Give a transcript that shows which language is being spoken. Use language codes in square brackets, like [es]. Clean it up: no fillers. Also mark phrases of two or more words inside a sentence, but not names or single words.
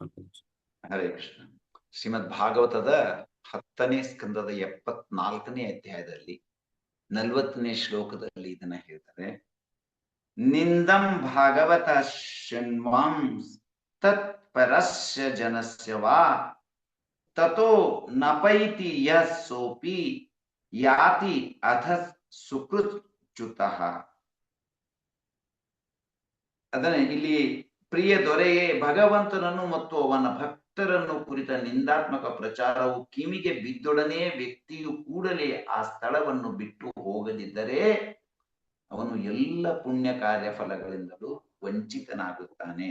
[kn] ಹರೇ ಕೃಷ್ಣ. ಶ್ರೀಮದ್ ಭಾಗವತದ 10ನೇ ಸ್ಕಂದದ 74ನೇ ಅಧ್ಯಾಯದಲ್ಲಿ 40ನೇ ಶ್ಲೋಕದಲ್ಲಿ ಇದನ್ನ ಹೇಳ್ತಾರೆ: [sa] ನಿಂದಂ ಭಾಗವತ ಶೃಣ್ವಾಂ ತತ್ಪರಸ್ಯ ಜನಸ್ಯ ವಾ ತತೋ ನಪೈತಿ ಯಃ ಸೋಪಿ ಯಾತಿ ಅಥ ಸುಕೃಚ್ಯುತಃ. [kn] ಅದನ್ನೇ ಇಲ್ಲಿ ಪ್ರಿಯ ದೊರೆಯೇ, ಭಗವಂತನನ್ನು ಮತ್ತು ಅವನ ಭಕ್ತರನ್ನು ಕುರಿತ ನಿಂದಾತ್ಮಕ ಪ್ರಚಾರವು ಕಿವಿಗೆ ಬಿದ್ದೊಡನೆ ವ್ಯಕ್ತಿಯು ಕೂಡಲೇ ಆ ಸ್ಥಳವನ್ನು ಬಿಟ್ಟು ಹೋಗದಿದ್ದರೆ ಅವನು ಎಲ್ಲ ಪುಣ್ಯ ಕಾರ್ಯ ಫಲಗಳಿಂದಲೂ ವಂಚಿತನಾಗುತ್ತಾನೆ.